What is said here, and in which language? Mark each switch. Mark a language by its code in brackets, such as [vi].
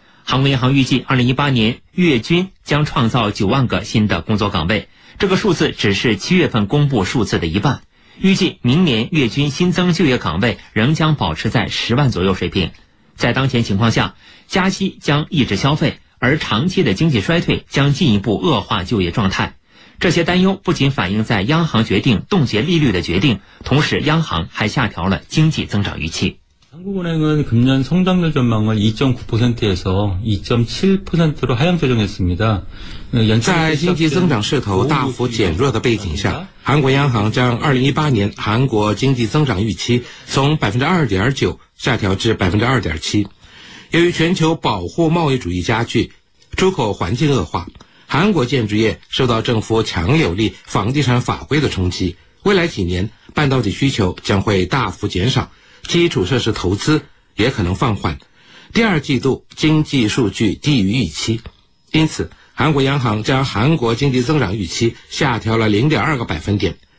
[zh] 韩国银行预计2018年月均将创造9万个新的工作岗位，这个数字只是7月份公布数字的一半，预计明年月均新增就业岗位仍将保持在10万左右水平。在当前情况下，加息将抑制消费，而长期的经济衰退将进一步恶化就业状态。这些担忧不仅反映在央行决定冻结利率的决定，同时央行还下调了经济增长预期。 [ko] 한국은행은금년성장률전망을 2.9% 에서 2.7% 로하향조정했습니다 [zh] 在经济增长势头大幅减弱的背景下，韩国央行将2018年韩国经济增长预期从 2.9% 下调至 2.7%。由于全球保护贸易主义加剧，出口环境恶化，韩国建筑业受到政府强有力房地产法规的冲击，未来几年半导体需求将会大幅减少，基础设施投资也可能放缓，第二季度经济数据低于预期，因此韩国央行将韩国经济增长预期下调了 0.2 个百分点。